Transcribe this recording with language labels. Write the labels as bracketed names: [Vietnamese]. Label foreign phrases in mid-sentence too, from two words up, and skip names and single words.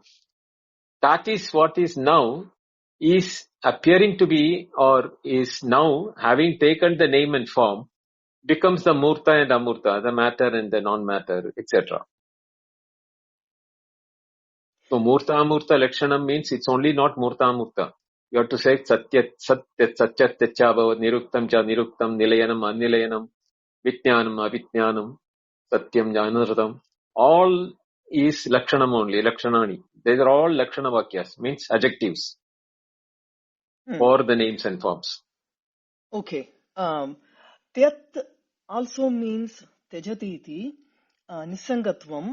[English] That is what is now is appearing to be or is now having taken the name and form becomes the Murta and Amurta, the matter and the non-matter, etc. So [Sanskrit] Murta Amurta Lakshanam [English] means it's only not [Sanskrit] Murta Amurta. [English] You have to say [Sanskrit] Satyat, Satyat, Satyat, Tyachabhavat, Niruktam Cha, Niruktam, Nilayanam, Anilayanam, Vitnyanam, Avitnyanam, Satyam, Janaratam. [English] All is Lakshanam only, Lakshanani. These are all [Sanskrit] Lakshana Vakyas, [English] means adjectives for the names and forms. Okay. Tyat also means [Sanskrit] Tejati iti, Nisangatvam.